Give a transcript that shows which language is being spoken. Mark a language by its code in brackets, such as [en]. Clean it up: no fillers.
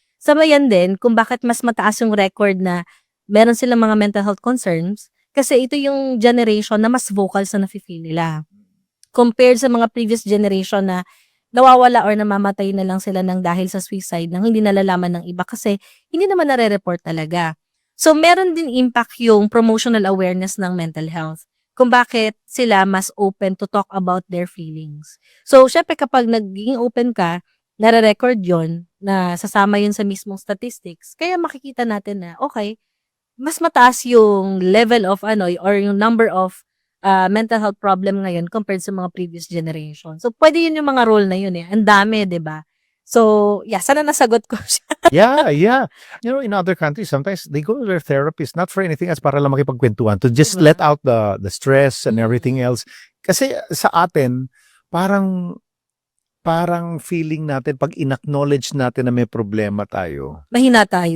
[tl] Sabayan din kung bakit mas mataas yung record na meron silang mga mental health concerns kasi ito yung generation na mas vocal sa nafe-feel nila. Compared sa mga previous generation na nawawala or namamatay na lang sila ng dahil sa suicide nang hindi nalalaman ng iba kasi hindi naman nare-report talaga. [en] So, [tl] meron din [en] impact yung promotional awareness ng mental health [tl] kung bakit sila mas [en] open to talk about their feelings. [tl] So, syempre kapag naging open ka, nare-record yon na sasama yun sa mismong statistics. Kaya makikita natin na, okay, mas mataas yung level of or yung number of mental health problem ngayon compared sa mga previous generation. So, pwede yun yung mga role na yun. Ang dami, 'di ba? So, yeah, sana nasagot ko siya. [en] Yeah. In other countries, sometimes they go to their therapist not for anything else [tl] para lang makipagkwentuhan [en] to just [tl] Diba? [en] let out the stress and everything else. [tl] Kasi sa atin, parang feeling natin pag in-acknowledge natin na may problema tayo, Mahina tayo.